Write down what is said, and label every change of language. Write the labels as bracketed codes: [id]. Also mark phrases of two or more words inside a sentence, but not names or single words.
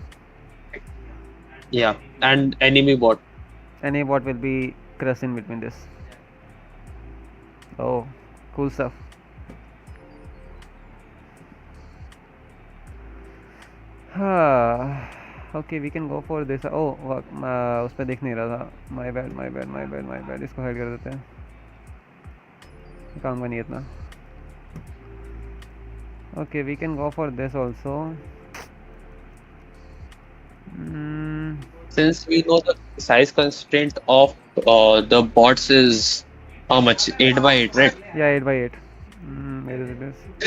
[en] Yeah, and enemy bot. any bot will be crushed in between this oh cool stuff okay we can go for this oh [hi] उस पर देख नहीं रहा था [en] my bad [hi] इसको हाइड कर देते हैं काम का नहीं इतना [en] okay we can go for this also Since we know the size constraint of the bots is how much? 8 by 8, right? yeah 8 by 8 where is this